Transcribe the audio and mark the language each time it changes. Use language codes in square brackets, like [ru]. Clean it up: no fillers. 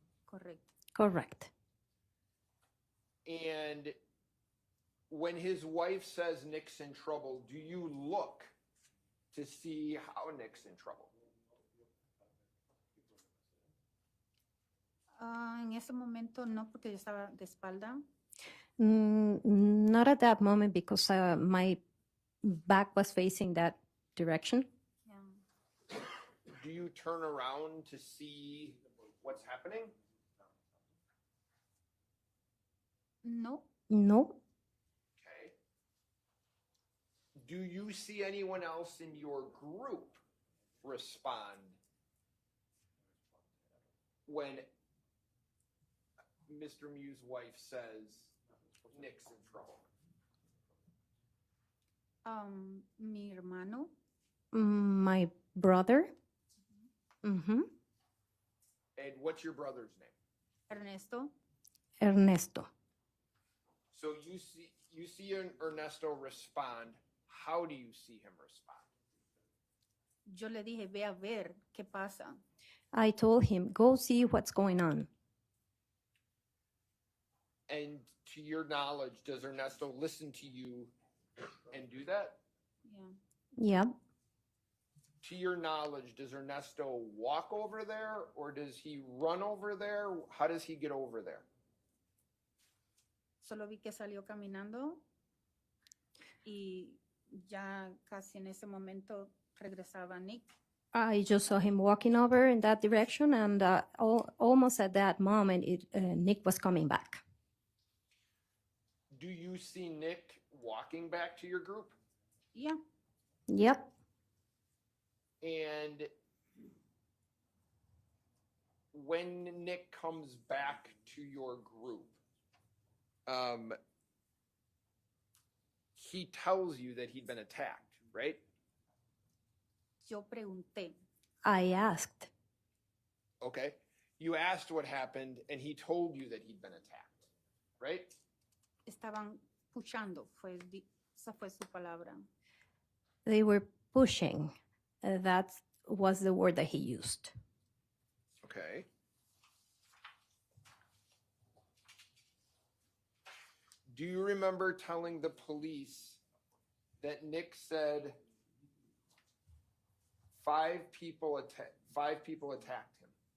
[es] Correcto. [en] Correct. And when his wife says Nick's in trouble, do you look to see how Nick's in trouble? [es] En ese momento no, porque yo estaba de espalda. [en] Not at that moment because my back was facing that direction. Yeah. Do you turn around to see what's happening? [es] No. [en] No. Okay. Do you see anyone else in your group respond when Mr. Miu's wife says Nick's in trouble? [es] Mi hermano. [en] My brother. [es] Mm-hmm. [en] And what's your brother's name? Ernesto. Ernesto. So you see Ernesto respond. How do you see him respond? [es] Yo le dije, ve a ver qué pasa. [en] I told him, go see what's going on. And to your knowledge, does Ernesto listen to you and do that? Yeah. Yep. To your knowledge, does Ernesto walk over there or does he run over there? How does he get over there? [es] Solo vi que salió caminando y ya casi en ese momento regresaba Nick. [en] I just saw him walking over in that direction, and almost at that moment, Nick was coming back. Do you see Nick walking back to your group? Yeah. Yep. And when Nick comes back to your group, he tells you that he'd been attacked, right? [es] Yo pregunté. [en] I asked. Okay. You asked what happened, and he told you that he'd been attacked, right? [es] Estaban puchando, esa fue su palabra. [en] They were pushing. That was the word that he used. Okay. Do you remember telling the police that Nick said five people attacked him?